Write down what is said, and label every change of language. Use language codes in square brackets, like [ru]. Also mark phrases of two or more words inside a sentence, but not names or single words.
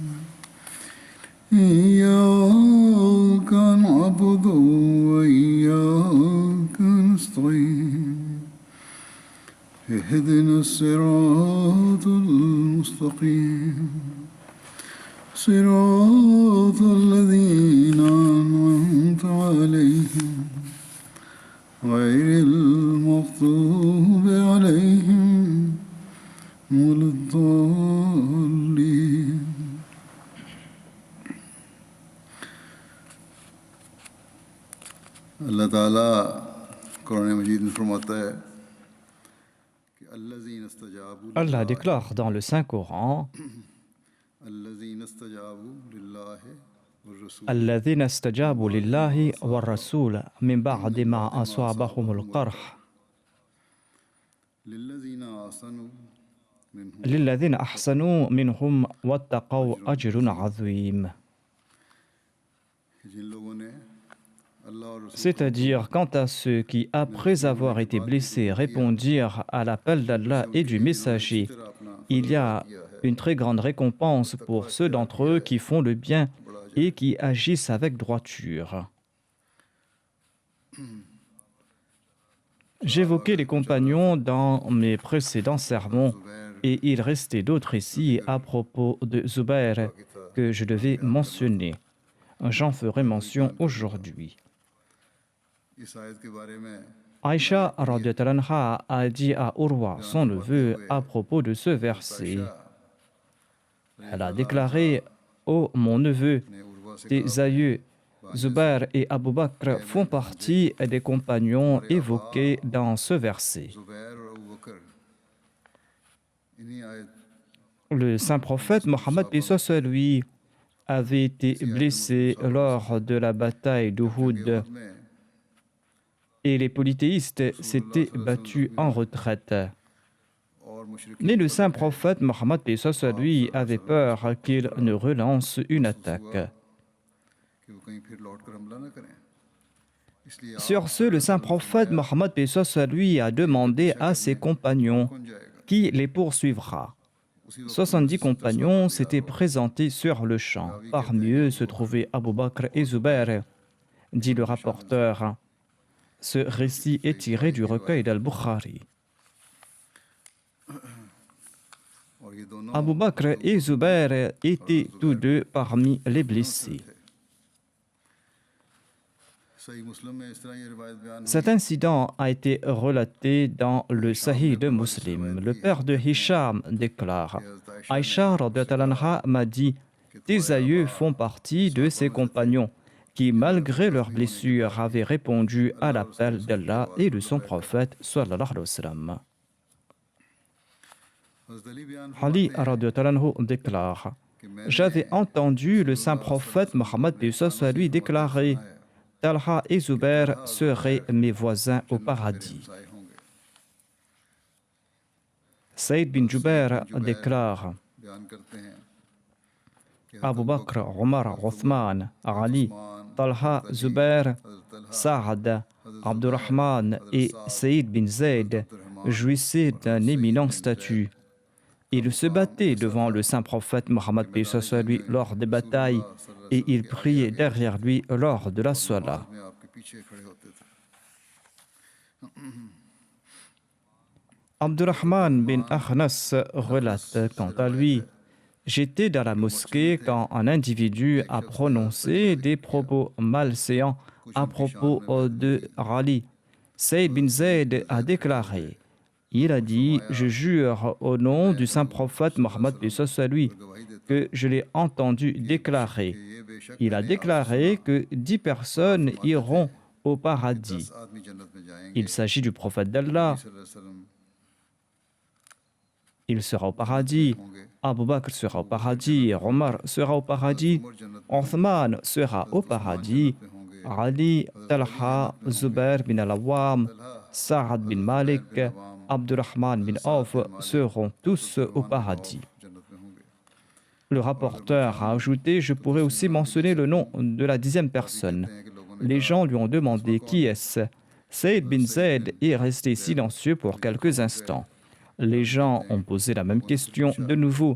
[ar] إياك نعبد وإياك نستعين اهدنا الصراط المستقيم صراط الذين أنعمت عليهم غير المغضوب عليهم ولا الضالين. [ur] اللہ تعالیٰ قرآن مجید میں فرماتا ہے کہ [ar] الذین استجابوا [fr] Allah déclare dans le Saint-Coran [ar] الذین استجابوا للہ والرسول الذين استجابوا لله والرسول من بعد ما أصابهم القرح للذین آحسنوا منهم للذين أحسنوا منهم واتقوا أجر عظيم. [ur] جن لوگوں نے اللہ اور رسول [fr] C'est-à-dire, quant à ceux qui, après avoir été blessés, répondirent à l'appel d'Allah et du messager, il y a une très grande récompense pour ceux d'entre eux qui font le bien et qui agissent avec droiture. J'évoquais les compagnons dans mes précédents sermons et il restait d'autres ici à propos de Zubair que je devais mentionner. J'en ferai mention aujourd'hui. [ur] اس آیت کے بارے میں [fr] Aïcha [ar] رضي الله عنها [fr] a dit à Urwa, son neveu, à propos de ce verset. Elle a déclaré: Ô mon neveu, [ur] نے عروہ سے [fr] tes aïeux Zubair et Abu Bakr font partie des compagnons évoqués dans ce verset. [ur] زبیر اور ابوبکر انہی آیت [fr] Le saint prophète Mohammed paix soit sur lui avait été blessé lors de la bataille d'Uhud [ur] میں [fr] et les polythéistes s'étaient battus en retraite. [ur] اور مشرق [fr] Mais le saint prophète Mohammed paix soit sur lui avait peur qu'il ne relance une attaque. [ur] کہ وہ کہیں پھر لوٹ کر حملہ نہ کریں اس لیے [fr] Sur ce, le saint prophète Mohammed paix soit sur lui a demandé à ses compagnons [ur] کون جائے گا [fr] qui les poursuivra. 70 compagnons s'étaient présentés sur le champ. Parmi eux se trouvaient Abu Bakr et Zubair, dit le rapporteur. Ce récit est tiré du recueil d'Al-Bukhari. [ur] اور یہ دونوں [fr] Abu Bakr et Zubair étaient tous deux parmi les blessés. [ur] صحیح مسلم میں اس طرح یہ روایت بیان [fr] Cet incident a été relaté dans le Sahih de Muslim. Le père de Hisham déclare: Aïcha [ar] رضي الله عنها [fr] m'a dit, tes aïeux font partie de ces compagnons qui, malgré leurs blessures, avaient répondu à l'appel d'Allah et de son prophète [ar] صلى الله عليه وسلم. [ur] حضرت علی بیان [fr] Ali [ar] رضي الله عنه [fr] déclare: J'avais entendu le saint prophète Mohammed paix soit sur lui déclarer: Talha et Zubair seraient mes voisins au paradis. [ur] فرمائے ہوں گے [fr] Saïd bin Jubair déclare: [ur] بیان کرتے ہیں کہ [fr] Abu Bakr, Omar, Othman, Ali, Talha, Zubair, Saad, Abdurrahman et Saïd bin Zayd jouissaient d'un éminent statut. Ils se battaient devant le saint prophète Mohammed paix soit sur lui lors des batailles et ils priaient derrière lui lors de la salat. [ur] میں آپ کے پیچھے کھڑے ہوتے تھے [fr] Abdurrahman bin Akhnas relate quant à lui: j'étais dans la mosquée quand un individu a prononcé des propos malséants à propos de Ali. Saïd bin Zayd a déclaré, il a dit: je jure au nom du saint prophète Mohammed à lui que je l'ai entendu déclarer. Il a déclaré que 10 personnes iront au paradis. Il s'agit du prophète d'Allah. Il sera au paradis. Abu Bakr sera au paradis. Omar sera au paradis. Othman sera au paradis. Ali, Talha, Zubair bin al-Awwam, Saad bin Malik, Abdurrahman bin Auf seront tous au paradis. Le rapporteur a ajouté: je pourrais aussi mentionner le nom de la 10e personne. Les gens lui ont demandé qui est-ce. Saïd bin Zayd est resté silencieux pour quelques instants. Les gens ont posé la même question de nouveau.